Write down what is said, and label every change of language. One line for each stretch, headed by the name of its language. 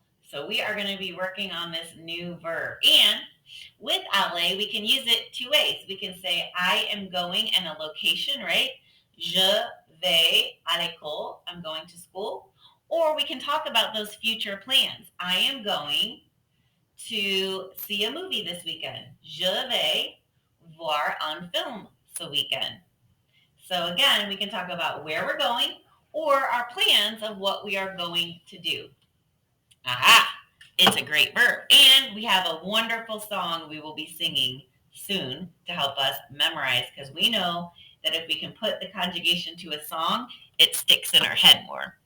English: So we are going to be working on this new verb. And with aller, we can use it 2 ways. We can say I am going and a location, right?
French: Je vais à l'école.
English: I'm going to school. Or we can talk about those future plans. I am going to see a movie this weekend.
French: Je vais voir un film ce weekend.
English: So again, we can talk about where we're going or our plans of what we are going to do. Aha! It's a great verb. And we have a wonderful song we will be singing soon to help us memorize because we know that if we can put the conjugation to a song, it sticks in our head more.